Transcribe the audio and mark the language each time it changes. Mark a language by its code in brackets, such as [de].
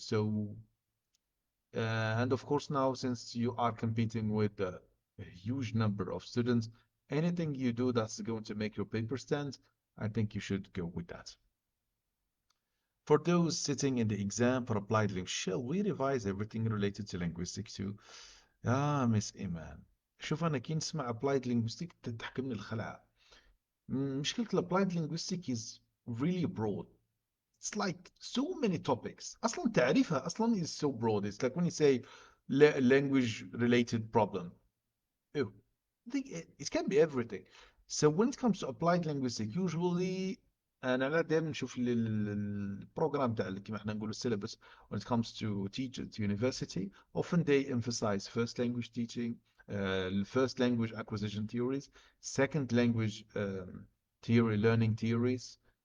[en] So and of course now since you are competing with a huge number of students, anything you do that's going to make your paper stand, I think you should go with that. For those sitting in the exam for applied linguistics, shall we revise everything related to linguistics too? Miss Iman. [ar] شوف أنا كي نسمع applied linguistics تضحك من الخلعة. [en] مشكلة applied linguistics is really broad. It's like so many topics. [ar] أصلا تعريفها أصلا [en] is so broad. It's like when you say language related problem. Oh, it can be everything. So when it comes to applied linguistics, usually [ar] انا دائما نشوف البروجرام تاع كيما احنا نقولوا السيلبس [en] when it comes to teach at university, often they emphasize first language teaching, first language acquisition theories, second language learning theories.